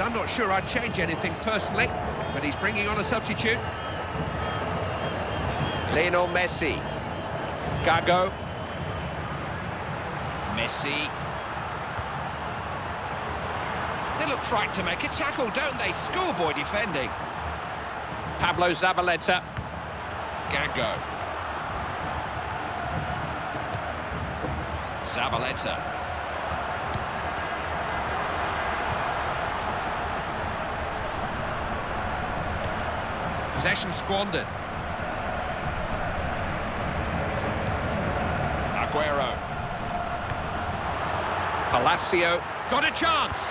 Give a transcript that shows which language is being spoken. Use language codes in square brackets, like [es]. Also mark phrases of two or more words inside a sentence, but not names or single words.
[en] I'm not sure I'd change anything personally, but he's bringing on a substitute. Lionel Messi. Gago. Messi. They look frightened to make a tackle, don't they? Schoolboy defending. Pablo Zabaleta. Gago. Zabaleta. Possession squandered. Aguero. Palacio. Got a chance.